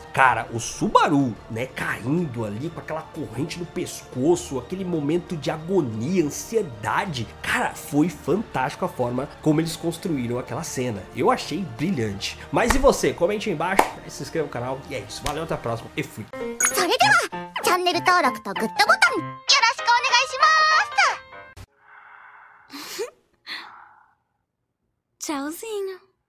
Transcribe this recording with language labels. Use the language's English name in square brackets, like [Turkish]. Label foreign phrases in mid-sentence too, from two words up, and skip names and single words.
[Portuguese] Cara, o Subaru, né, caindo ali com aquela corrente no pescoço, aquele momento de agonia, ansiedade. Cara, foi fantástico a forma como eles construíram aquela cena. Eu achei brilhante. Mas e você? Comente aí embaixo, se inscreva no canal. E é isso. Valeu, até a próxima e fui. [Japanese] それではチャンネル登録とグッドボタンよろしくお願いします。Tchauzinho.